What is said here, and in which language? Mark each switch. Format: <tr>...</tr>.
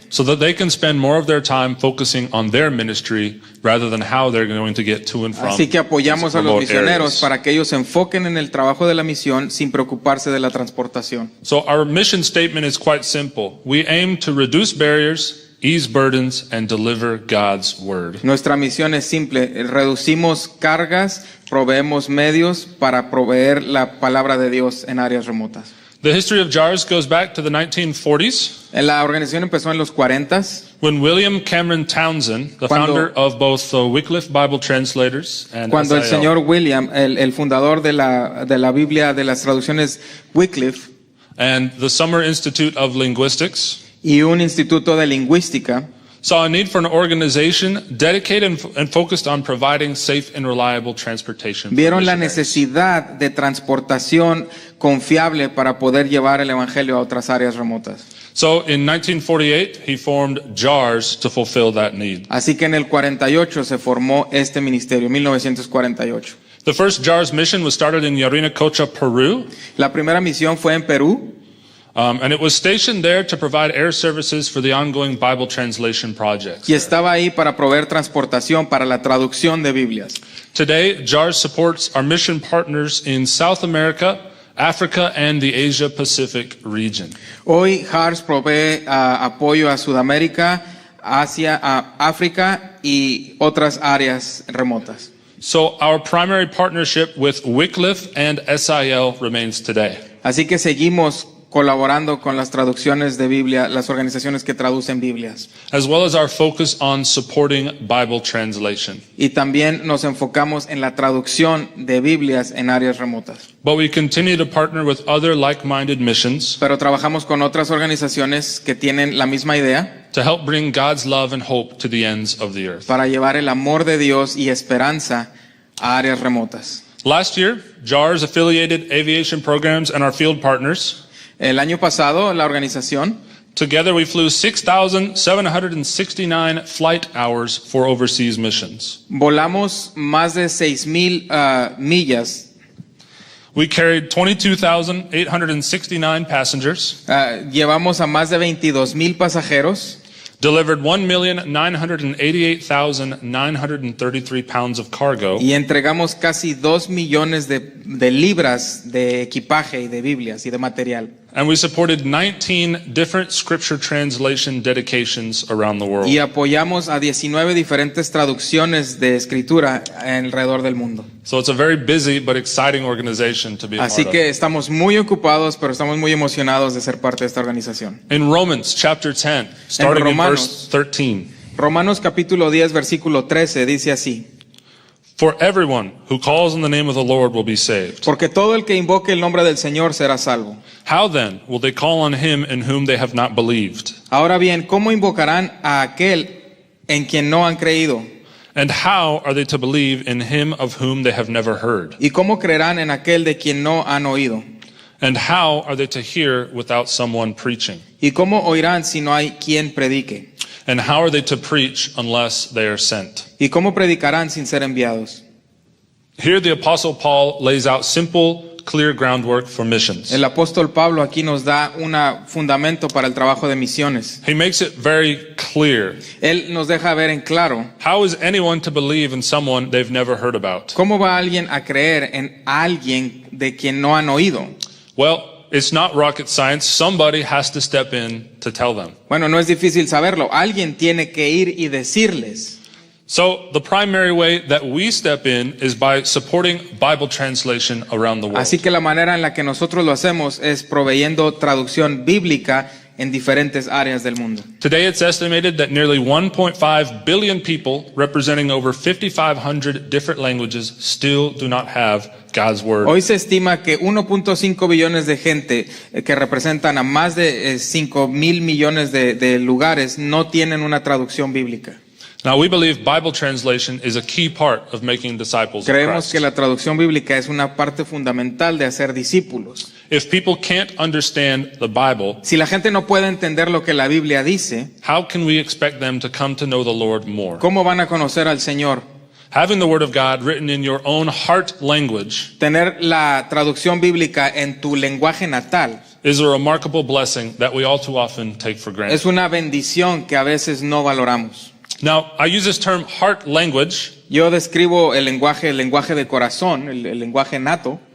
<en>So that they can spend more of their time focusing on their ministry rather than how they're going to get to and from</en> <es>Así que apoyamos a los</es> <en>remote</en> <es>misioneros</es> <en>areas.</en> <es>para que ellos se enfoquen en el trabajo de la misión sin preocuparse de la transportación.</es> <en>So our mission statement is quite simple. We aim to reduce barriers, ease burdens, and deliver God's word.</en> <es>Nuestra misión es simple: reducimos cargas, proveemos medios para proveer la palabra de Dios en áreas remotas.</es> <en>The history of JARS goes back to the 1940s</en> <es>La organización empezó en los 40s,</es> <en>when William Cameron Townsend, the</en> <es>Cuando-</es> <en>founder of both the Wycliffe Bible Translators and</en> <es>cuando el</es> <en>SIL,</en> <es>señor William, el fundador de la Biblia, de las traducciones Wycliffe,</es> <en>and the Summer Institute of Linguistics</en> <es>y un instituto de lingüística,</es> <en>saw a need for an organization dedicated and focused on providing safe and reliable transportation. for</en> <es>vieron la</es> <en>missionaries.</en> <es>necesidad de transportación confiable para poder llevar el evangelio a otras áreas remotas.</es> <en>So in 1948, he formed JARS to fulfill that need.</en> <es>Así que en el 48 se formó este ministerio, 1948.</es> <en>The first JARS mission was started in Yarinacocha, Peru,</en> <es>La primera misión fue en Perú,</es> <en>and it was stationed there to provide air services for the ongoing Bible translation projects.</en> <es>y estaba ahí para proveer transportación para la traducción de Biblias.</es> <en>Today, JARS supports our mission partners in South America, Africa, and the Asia-Pacific region.</en> <es>Hoy HARS provee apoyo a Sudamérica, Asia, a África y otras áreas remotas.</es> <en>So our primary partnership with Wycliffe and SIL remains today.</en> <es>Así que seguimos colaborando con las traducciones de Biblia, las organizaciones que traducen Biblias.</es> <en>as well as our focus on supporting Bible translation.</en> <es>Y también nos enfocamos en la traducción de Biblias en áreas remotas.</es> <en>But we continue to partner with other like-minded missions</en> <es>Pero trabajamos con otras organizaciones que tienen la misma idea</es> <en>to help bring God's love and hope to the ends of the earth.</en> <es>para llevar el amor de Dios y esperanza a áreas remotas.</es> <en>Last year, JARS affiliated aviation programs and our field partners,</en> <es>El año pasado, la organización,</es> <en>together we flew 6,769 flight hours for overseas missions.</en> <es>volamos más de 6,000 millas.</es> <en>We carried 22,869 passengers,</en> <es>Llevamos a más de 22,000 pasajeros.</es> <en>delivered 1,988,933 pounds of cargo,</en> <es>Y entregamos casi 2 millones de libras de equipaje y de Biblias y de material.</es> <en>and we supported 19 different scripture translation dedications around the world.</en> <es>Y apoyamos a 19 diferentes traducciones de escritura alrededor del mundo.</es> <en>So it's a very busy but exciting organization to be a</en> <es>Así</es> <en>part</en> <es>que estamos muy ocupados, pero estamos muy emocionados de ser parte de esta organización.</es> <en>of. In Romans chapter 10, starting in verse</en> <es>Romanos.</es> <en>13.</en> <es>Romanos capítulo 10, versículo 13 dice así:</es> <en>For everyone who calls on the name of the Lord will be saved.</en> <es>Porque todo el que invoque el nombre del Señor será salvo.</es> <en>How then will they call on him in whom they have not believed?</en> <es>Ahora bien, ¿cómo invocarán a aquel en quien no han creído?</es> <en>And how are they to believe in him of whom they have never heard?</en> <es>¿Y cómo creerán en aquel de quien no han oído?</es> <en>And how are they to hear without someone preaching?</en> <es>¿Y cómo oirán si no hay quien predique?</es> <en>And how are they to preach unless they are sent?</en> <es>¿Y cómo predicarán sin ser enviados?</es> <en>Here the Apostle Paul lays out simple, clear groundwork for missions.</en> <es>El apóstol Pablo aquí nos da un fundamento para el trabajo de misiones.</es> <en>He makes it very clear.</en> <es>Él nos deja ver en claro</es> <en>How is anyone to believe in someone they've never heard about?</en> <es>cómo va alguien a creer en alguien de quien no han oído.</es> <en>Well, it's not rocket science. Somebody has to step in to tell them.</en> <es>Bueno, no es difícil saberlo. Alguien tiene que ir y decirles.</es> <en>So the primary way that we step in is by supporting Bible translation around the world.</en> <es>Así que la manera en la que nosotros lo hacemos es proveyendo traducción bíblica en diferentes áreas del mundo.</es> <en>Today it's estimated that nearly 1.5 billion people, representing over 5,500 different languages, still do not have God's Word.</en> <es>Hoy se estima que 1.5 billones de gente que representan a más de 5,000 millones de lugares no tienen una traducción bíblica.</es> <en>Now we believe Bible translation is a key part of making disciples of</en> <es>Creemos</es> <en>Christ.</en> <es>que la traducción bíblica es una parte fundamental de hacer discípulos.</es> <en>If people can't understand the Bible,</en> <es>Si la gente no puede entender lo que la Biblia dice,</es> <en>how can we expect them to come to know the Lord more?</en> <es>¿cómo van a conocer al Señor?</es> <en>Having the Word of God written in your own heart language</en> <es>Tener la traducción bíblica en tu lenguaje natal</es> <en>is a remarkable blessing that we all too often take for granted.</en> <es>es una bendición que a veces no valoramos.</es> <en>Now, I use this term heart language</en> <es>Yo describo el lenguaje de corazón, el lenguaje nato,</es>